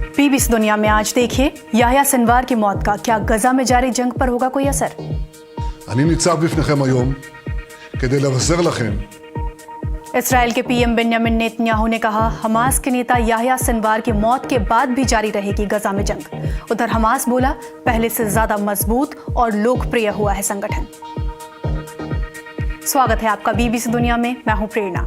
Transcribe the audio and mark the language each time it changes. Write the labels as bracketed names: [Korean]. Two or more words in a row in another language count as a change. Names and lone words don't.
[Hindi] बीबीसी दुनिया में आज देखिए, याह्या सिनवार की मौत का क्या गजा में जारी जंग पर होगा कोई असर? [Hebrew] אני ניצב בפניכם היום כדי לבשר לכם [Hindi] इसराइल के पीएम बेंयामिन नेतन्याहू ने कहा, हमास के नेता याह्या सिनवार की मौत के बाद भी जारी रहेगी गजा में जंग। उधर हमास बोला, पहले से ज्यादा मजबूत और लोकप्रिय हुआ है संगठन। स्वागत है आपका बीबीसी दुनिया में, मैं हूं प्रेरणा।